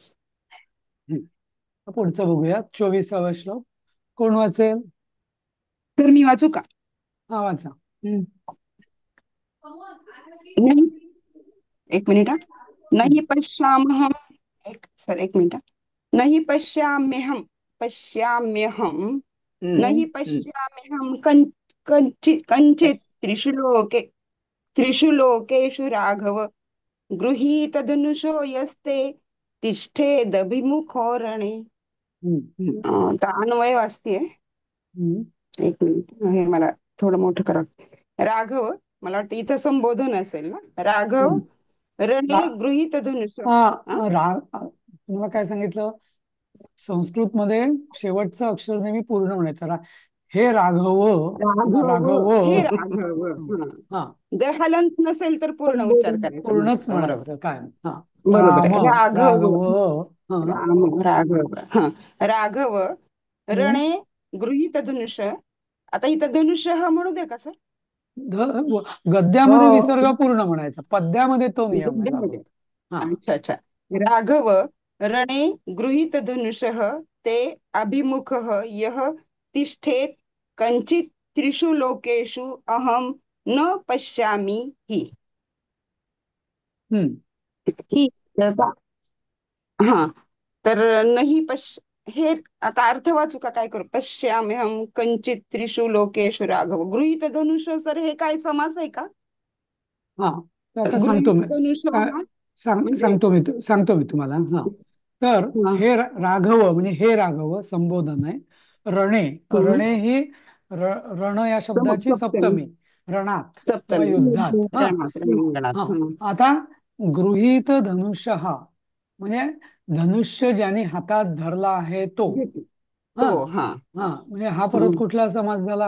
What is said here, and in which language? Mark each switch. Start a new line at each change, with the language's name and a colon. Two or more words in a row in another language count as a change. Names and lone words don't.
Marathi: हम्म. पुढचं बघूया, 24वा श्लोक. कोण वाचेल? तर मी वाचू का? हा वाचा. हम्म. नाही, एक मिनिट. नाही पश्यामहम, एक मिनिट.
Sanskrit: नहीं पश्याम्यहम, पश्याम्यहम, नहीं पश्याम्यहम कंचित त्रिषु लोकेषु राघव गृहीतधनुषो यस्ते तिष्ठेदभिमुखो रणे. हम्म.
Marathi: तर अन्वय वाचतेय. हम्म. एक मिनिट, हे मला थोडं मोठं करा. राघव, मला वाटतं इथं संबोधन असेल ना. राघव हम्म. रणे रा-
Sanskrit: गृहीत धनुष.
Marathi: तुम्हाला काय सांगितलं? संस्कृत मध्ये शेवटचं अक्षर नेहमी पूर्ण म्हणायचं. हे राघव, राघव, राघव. हे राघव. हा, जर हलंत नसेल तर पूर्ण उच्चार करायचा पूर्णच म्हणायचा. बरोबर, म्हणायचं काय. बरोबर राम, आहे. राघव, राघव. हा. राम, राघव. राघव हम्म.
Sanskrit: रणे गृहीत धनुष.
Marathi: आता इथं धनुष्य हा म्हणू दे का सर? गद्यामध्ये हो विसर्ग पूर्ण म्हणायचा, पद्यामध्ये तो नियम आहे लागू. गद्यामध्ये. हा. अच्छा अच्छा.
Sanskrit: राघव रणे गृहीत धनुष ते अभिमुख यः तिष्ठेत कंचित त्रिषु लोकेषु अहम न पश्यामि हि. हम्म.
Marathi: ही हा, तर नाही हे आता अर्थ वाचू का? काय करू?
Sanskrit: पश्याम्यहम कंचित त्रिषु लोकेषु राघव. गृहीत धनुष
Marathi: सर हे काय समास आहे का? हा, तर आता सांगतो गृहीत मी. धनुष म्हणजे सांगतो मी तुम्हाला. हा, तर हा, हे राघव म्हणजे हे राघव संबोधन आहे. रणे, हम्म, रणे ही रण या शब्दाची सप्तमी, सप्तमी, रणात किंवा सप्तमी, युद्धात. रणात, रणांगणात. हा. आता
Sanskrit: गृहीत धनुष्य
Marathi: म्हणजे धनुष्य ज्याने हातात धरला आहे तो. हा, तो हा, म्हणजे हा परत कुठला समास झाला?